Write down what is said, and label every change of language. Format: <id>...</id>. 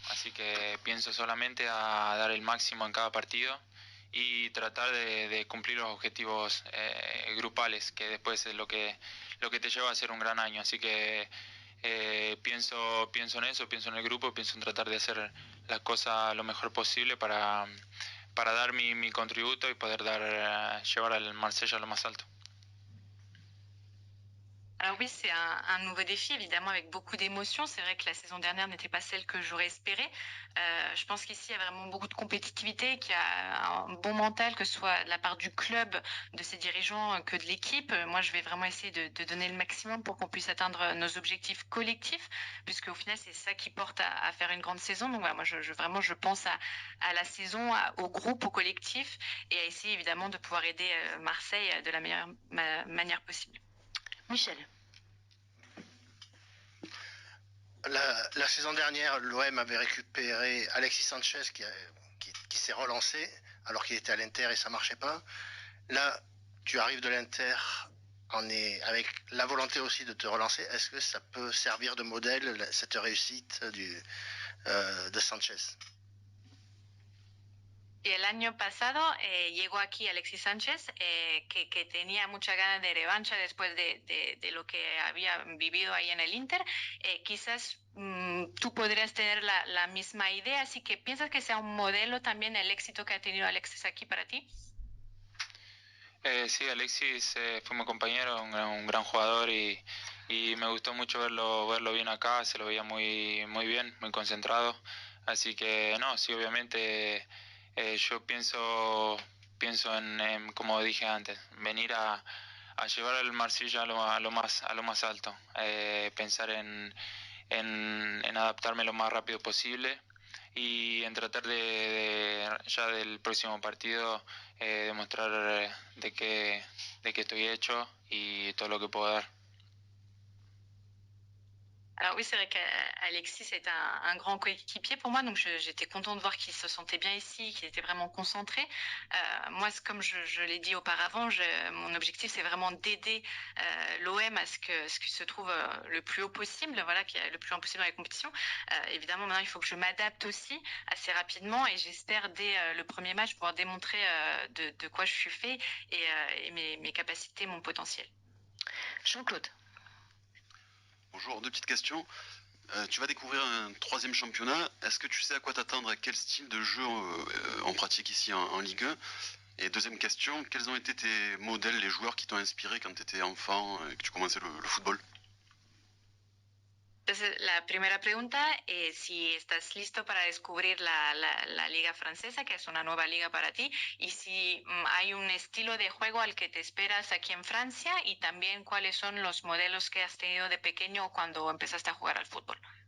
<es>Así que pienso solamente a dar el máximo en cada partido y tratar de cumplir los objetivos grupales, que después es lo que te lleva a hacer un gran año. Así que pienso en eso, pienso en el grupo, pienso en tratar de hacer las cosas lo mejor posible para dar mi contributo y poder llevar al Marsella a lo más alto.</es> <fr>Alors oui, c'est un nouveau défi, évidemment, avec beaucoup d'émotions. C'est vrai que la saison dernière n'était pas celle que j'aurais espérée. Je pense qu'ici, il y a vraiment beaucoup de compétitivité, qu'il y a un bon mental, que ce soit de la part du club, de ses dirigeants, que de l'équipe. Moi, je vais vraiment essayer de donner le maximum pour qu'on puisse atteindre nos objectifs collectifs, puisque au final, c'est ça qui porte à faire une grande saison. Donc voilà, moi, vraiment, je pense à la saison, au groupe, au collectif, et à essayer évidemment de pouvoir aider Marseille de la meilleure manière possible. Michel. La saison dernière, l'OM avait récupéré Alexis Sanchez qui s'est relancé alors qu'il était à l'Inter et ça marchait pas. Là, tu arrives de l'Inter avec la volonté aussi de te relancer. Est-ce que ça peut servir de modèle, cette réussite de Sanchez?</fr> <es>Y el año pasado llegó aquí Alexis Sánchez, que tenía muchas ganas de revancha después de lo que había vivido ahí en el Inter. Quizás tú podrías tener la misma idea, así que ¿piensas que sea un modelo también el éxito que ha tenido Alexis aquí para ti? Sí, Alexis fue mi compañero, un gran jugador y me gustó mucho verlo bien acá, se lo veía muy bien, muy concentrado. Así que no, sí, obviamente yo pienso en, como dije antes, venir a llevar al Marsella a lo más alto, pensar en adaptarme lo más rápido posible y en tratar ya del próximo partido demostrar de que estoy hecho y todo lo que puedo dar.</es> <fr>Alors oui, c'est vrai qu'Alexis est un grand coéquipier pour moi, donc j'étais contente de voir qu'il se sentait bien ici, qu'il était vraiment concentré. Moi, comme je l'ai dit auparavant, mon objectif c'est vraiment d'aider l'OM à ce qu'il se trouve le plus haut possible, voilà, qu'il y ait le plus haut possible dans les compétitions. Évidemment, maintenant il faut que je m'adapte aussi assez rapidement et j'espère dès le premier match pouvoir démontrer de quoi je suis fait et mes capacités, mon potentiel. Jean-Claude. Bonjour, deux petites questions. Tu vas découvrir un troisième championnat. Est-ce que tu sais à quoi t'attendre, à quel style de jeu on pratique ici en Ligue 1? Et deuxième question, quels ont été tes modèles, les joueurs qui t'ont inspiré quand tu étais enfant et que tu commençais le football?</fr> <es>Entonces, la primera pregunta es si estás listo para descubrir la liga francesa, que es una nueva liga para ti, y si hay un estilo de juego al que te esperas aquí en Francia y también cuáles son los modelos que has tenido de pequeño cuando empezaste a jugar al fútbol.</es>